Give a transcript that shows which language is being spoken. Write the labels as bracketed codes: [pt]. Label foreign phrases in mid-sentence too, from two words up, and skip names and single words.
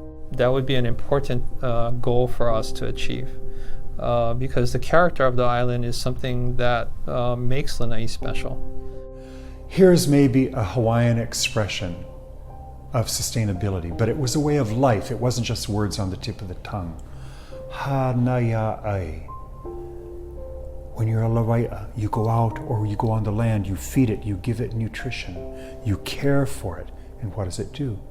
[en] That would be an important goal for us to achieve because the character of the island is something that makes Lanai special. Here's maybe a Hawaiian expression of sustainability, but it was a way of life. It wasn't just words on the tip of the tongue. [haw] Ha-na-ya ai. [en] When you're a lawai'a, you go out or you go on the land, you feed it, you give it nutrition, you care for it, and what does it do?